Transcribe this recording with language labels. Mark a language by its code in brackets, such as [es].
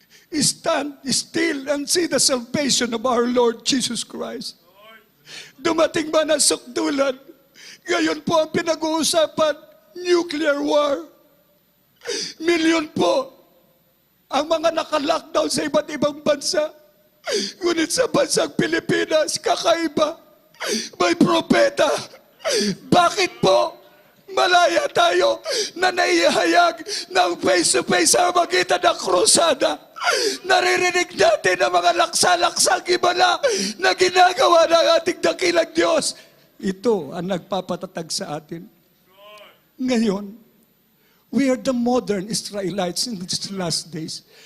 [en] Stand still and see the salvation of our Lord Jesus Christ. [tl] Dumating man ang sukdulan, ngayon po ang pinag-uusapan, nuclear war. Milyon po ang mga naka-lockdown sa iba't ibang bansa. Ngunit sa bansang Pilipinas, kakaiba. May propeta. Bakit po malaya tayo na naihayag ng face-to-face sa magitan ng krusada? Naririnig natin ang mga laksa-laksang ibala na ginagawa ng ating dakilang Diyos. Ito ang nagpapatatag sa atin. [en] Ngayon, we are the modern Israelites in these last days.